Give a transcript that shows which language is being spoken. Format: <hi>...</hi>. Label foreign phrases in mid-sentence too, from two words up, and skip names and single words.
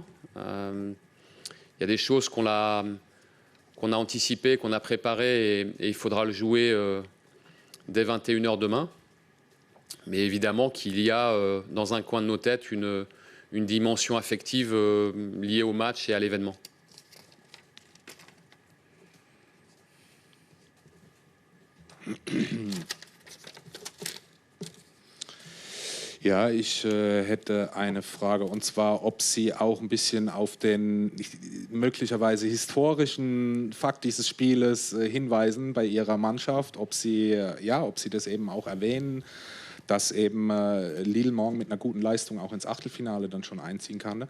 <fr>Il y a des choses qu'on a anticipées, qu'on a préparées, et il faudra le jouer dès 21h demain. Mais évidemment qu'il y a dans un coin de nos têtes une dimension affective liée au match et à l'événement.</fr> <de>Ja, ich hätte eine Frage, und zwar, ob Sie auch ein bisschen auf den möglicherweise historischen Fakt dieses Spieles hinweisen bei Ihrer Mannschaft, ob Sie das eben auch erwähnen, dass eben Lille morgen mit einer guten Leistung auch ins Achtelfinale dann schon einziehen kann.</de>